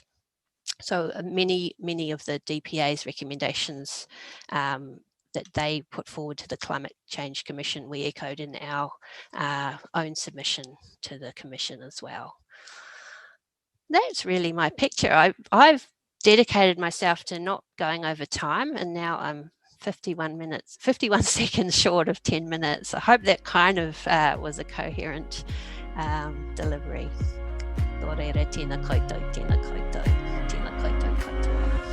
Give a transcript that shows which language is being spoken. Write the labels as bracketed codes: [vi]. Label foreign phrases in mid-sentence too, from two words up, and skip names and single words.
[en] So many of the DPA's recommendations that they put forward to the Climate Change Commission, we echoed in our own submission to the Commission as well. That's really my picture. I've dedicated myself to not going over time, and now I'm 51 seconds short of 10 minutes. I hope that kind of was a coherent delivery. [mi] Tō reira, tēnā koutou, tēnā koutou, tēnā koutou katoa.